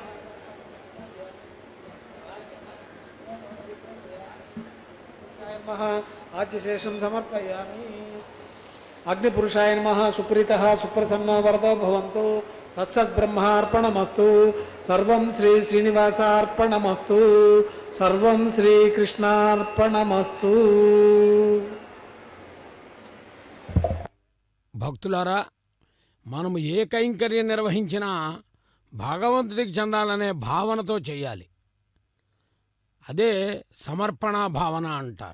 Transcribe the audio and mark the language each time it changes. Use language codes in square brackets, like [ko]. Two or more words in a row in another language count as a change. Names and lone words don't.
[sa] नमः आज्यशेषं समर्पयामि अग्निपुरुषाय नमः सुप्रीतः सुप्रसन्नो वरदो भवन्तु तत्सद्ब्रह्मार्पणमस्तु सर्वं श्री श्रीनिवासार्पणमस्तु सर्वं శ్రీకృష్ణార్పణమస్తు [te] భక్తులారా, మనము ఏ కైంకర్యం నిర్వహించినా భగవంతుడికి చెందాలనే భావనతో చేయాలి. అదే సమర్పణ భావన అంటారు.